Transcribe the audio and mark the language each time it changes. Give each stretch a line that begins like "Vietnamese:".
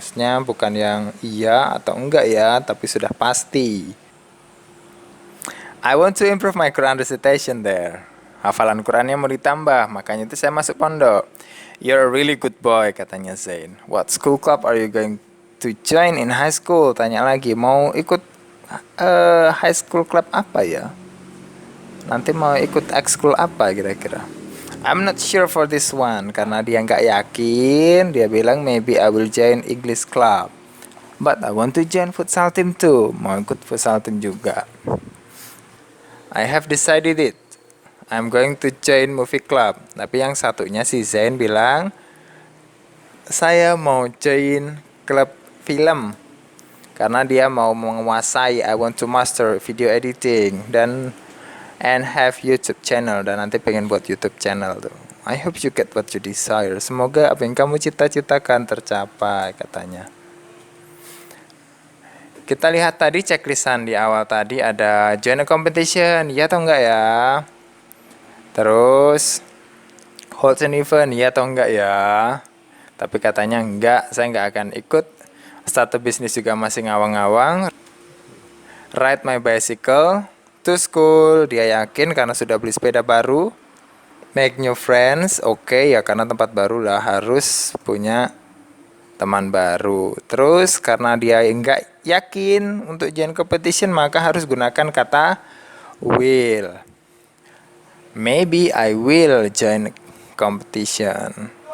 Indonesian: Maksudnya bukan yang iya atau enggak ya, tapi sudah pasti.
English: I want to improve my Quran recitation there.
Indonesian: Hafalan Qurannya mau ditambah, makanya itu saya masuk pondok.
English: You're a really good boy,
Indonesian: katanya Zain.
English: What school club are you going to join in high school?
Indonesian: Tanya lagi, mau ikut high school club apa ya? Nanti mau ikut ekskul apa kira-kira?
English: I'm not sure for this one,
Indonesian: karena dia nggak yakin. Dia bilang
English: maybe I will join English club. But I want to join futsal team too.
Indonesian: Mau ikut futsal team juga.
English: I have decided it. I'm going to join movie club.
Indonesian: Tapi yang satunya si Zain bilang, saya mau join klub film. Karena dia mau menguasai,
English: I want to master video editing and have YouTube channel,
Indonesian: dan nanti pengen buat YouTube channel tuh.
English: I hope you get what you desire.
Indonesian: Semoga apa yang kamu cita-citakan tercapai, katanya. Kita lihat tadi checklistan di awal tadi ada join a competition, ya atau enggak ya? Terus hold an event, ya atau enggak ya? Tapi katanya enggak, saya enggak akan ikut. Start a business juga masih ngawang-ngawang.
English: Ride my bicycle to school,
Indonesian: dia yakin karena sudah beli sepeda baru.
English: Make new friends,
Indonesian: oke ya, karena tempat baru lah harus punya teman baru. Terus karena dia enggak yakin untuk join competition, maka harus gunakan kata will.
English: Maybe I will join competition.